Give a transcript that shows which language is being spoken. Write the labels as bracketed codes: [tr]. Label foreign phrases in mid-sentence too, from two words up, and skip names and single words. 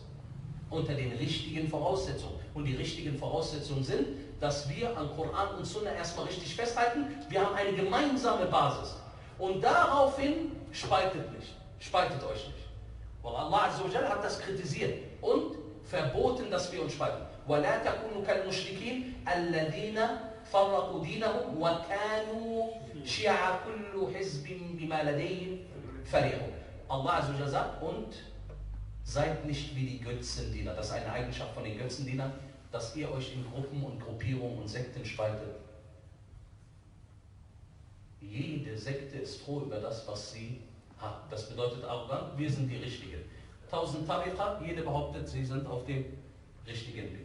[de] Unter den richtigen Voraussetzungen. Und die richtigen Voraussetzungen sind, dass wir an Koran und Sunnah erstmal richtig festhalten. Wir haben eine gemeinsame Basis. Und daraufhin spaltet nicht. Spaltet euch nicht. Weil [ar] الله عز وجل [de] hat das kritisiert und verboten, dass wir uns spalten. [ar] وَلَا تَكُونُوا كَالْمُشْرِكِينَ الَّذِينَ فَرَّقُوا دِينَهُمْ وَكَانُوا شِيَعًا كُلُّ حِزْبٍ بِمَا لَدَيْهِمْ فَرِحُونَ. الله عز وجل [de] sagt, und seid nicht wie die Götzendiener. Das ist eine Eigenschaft von den Götzendienern, dass ihr euch in Gruppen und Gruppierungen und Sekten spaltet. Jede Sekte ist froh über das, was sie hat. Das bedeutet arrogant, wir sind die Richtigen. 1000 Tariqa, jede behauptet, sie sind auf dem richtigen Weg.